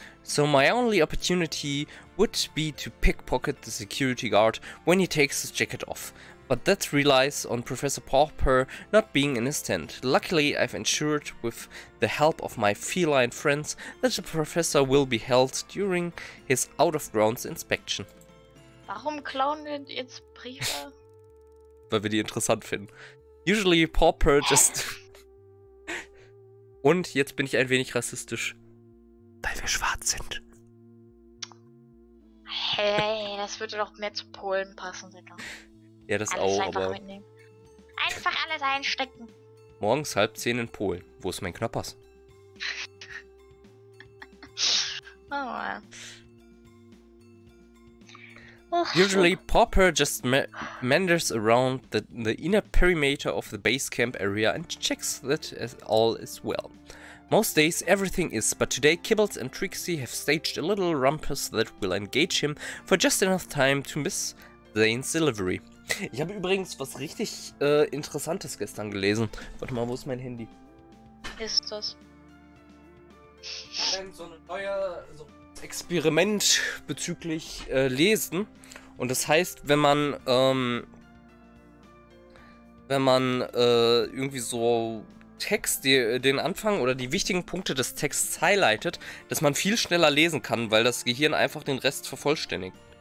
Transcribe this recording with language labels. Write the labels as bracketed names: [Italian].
[English] So my only opportunity would be to pickpocket the security guard when he takes his jacket off. But that relies on Professor Purrfect not being in his tent. Luckily, I've ensured with the help of my feline friends that the professor will be held during his out-of-grounds inspection. [German] Warum klauen wir jetzt Briefe? Weil wir die interessant finden. [English] Usually Purrfect just... [German] Und jetzt bin ich ein wenig rassistisch. Weil wir schwarz sind. Hey, das würde doch mehr zu Polen passen, Digga. Ja, das alles auch, einfach aber... mitnehmen. Einfach alles einstecken. Morgens 9:30 in Polen. Wo ist mein Knoppers? Oh man. [English] Usually, Purrfect just meanders around the inner perimeter of the base camp area and checks that all is well. Most days everything is, but today Kibbles and Trixie have staged a little rumpus that will engage him for just enough time to miss Zane's delivery. [German] Ich habe übrigens was richtig Interessantes gestern gelesen. Warte mal, wo ist mein Handy? Ist das? So eine neue... Experiment bezüglich Lesen. Und das heißt, wenn man irgendwie so Text, den Anfang oder die wichtigen Punkte des Texts highlightet, dass man viel schneller lesen kann, weil das Gehirn einfach den Rest vervollständigt.